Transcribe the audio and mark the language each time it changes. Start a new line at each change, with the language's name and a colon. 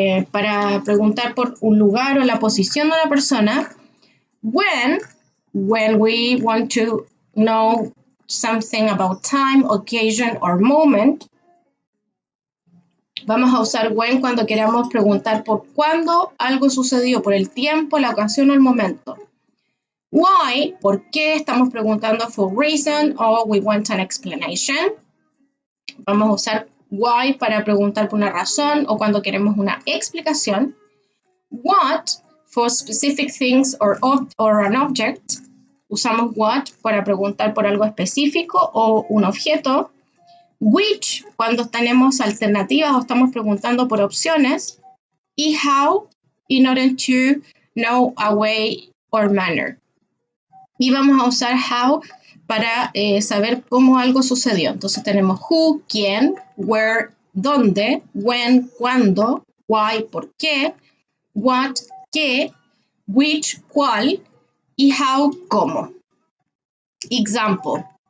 Spanish: Para preguntar por un lugar o la posición de una persona.
English: When we want to know something about time, occasion, or moment.
Spanish: Vamos a usar when cuando queramos preguntar por cuándo algo sucedió, por el tiempo, la ocasión o el momento.
English: Why,
Spanish: ¿por qué? Estamos preguntando
English: for reason or we want an explanation.
Spanish: Vamos a usar why para preguntar por una razón o cuando queremos una explicación.
English: What for specific things or an object.
Spanish: Usamos what para preguntar por algo específico o un objeto. Which cuando tenemos alternativas o estamos preguntando por opciones.
English: Y how in order to know a way or manner.
Spanish: Y vamos a usar how para saber cómo algo sucedió. Entonces tenemos who, quién, where, dónde, when, cuándo, why, por qué, what, qué, which, cuál, y how, cómo. Example.